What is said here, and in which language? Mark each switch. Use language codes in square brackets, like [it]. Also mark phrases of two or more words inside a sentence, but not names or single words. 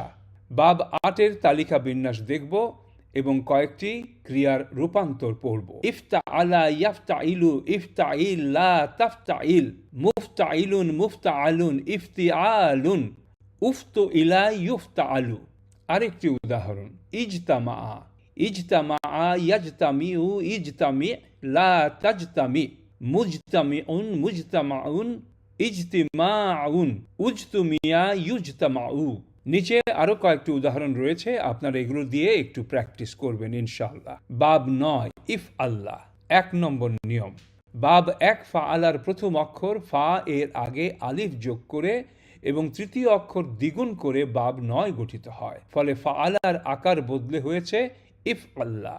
[bn] বাব ৮-এর তালিকা বিন্যাস দেখব এবং কয়েকটি ক্রিয়ার রূপান্তর পড়ব। [ar] افتعل يفتعل، افتعل لا تفتعل، مفتعل مفتعل، افتعال، افتعل يفتعل. [bn] আরেকটি উদাহরণ, [ar] اجتمع، اجتمع يجتمع، اجتمع لا تجتمع، مجتمع مجتمع، اجتماع، اجتمع يجتمع. [bn] নিচে আরো কয়েকটি উদাহরণ রয়েছে, আপনারা এগুলো দিয়ে একটু প্র্যাকটিস করবেন [ar] إن شاء الله. [bn] বাব ৯ ইফ আল্লাহ। ১ নম্বর নিয়ম, বাব ১ ফাআলার প্রথম অক্ষর ফা এর আগে আলিফ যোগ করে এবং তৃতীয় অক্ষর দ্বিগুণ করে বাব ৯ গঠিত হয়, ফলে ফাআলার আকার বদলে হয়েছে ইফ আল্লাহ।